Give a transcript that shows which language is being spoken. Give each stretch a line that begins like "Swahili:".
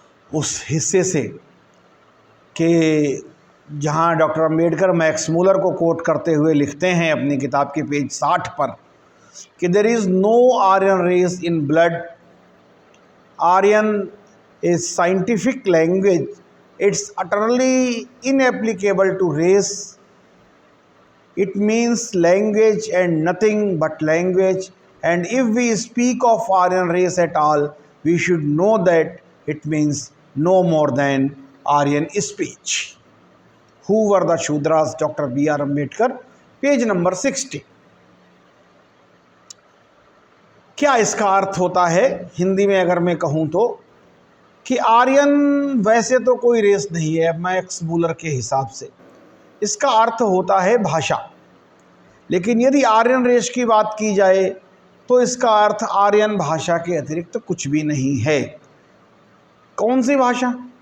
Hindi: उस हिस्से से कि जहाँ डॉक्टर अंबेडकर मैक्स मूलर को कोट करते हुए लिखते हैं अपनी किताब के पेज 60 पर कि
English: There is no Aryan race in blood, Aryan is scientific language, it's utterly inapplicable to race, it means language and nothing but language, and if we speak of Aryan race at all we should know that it means no more than Aryan speech. Who were the Shudras, doctor B.R.
Hindi: Ambedkar, page number 60। क्या इसका अर्थ होता है हिंदी में अगर मैं कहूँ तो कि आर्यन वैसे तो कोई रेस नहीं है मैक्स मूलर के हिसाब से, इसका अर्थ होता है भाषा। लेकिन यदि आर्यन रेस की बात की जाए तो इसका अर्थ आर्यन भाषा के अतिरिक्त कुछ भी नहीं है। कौन सी भाषा?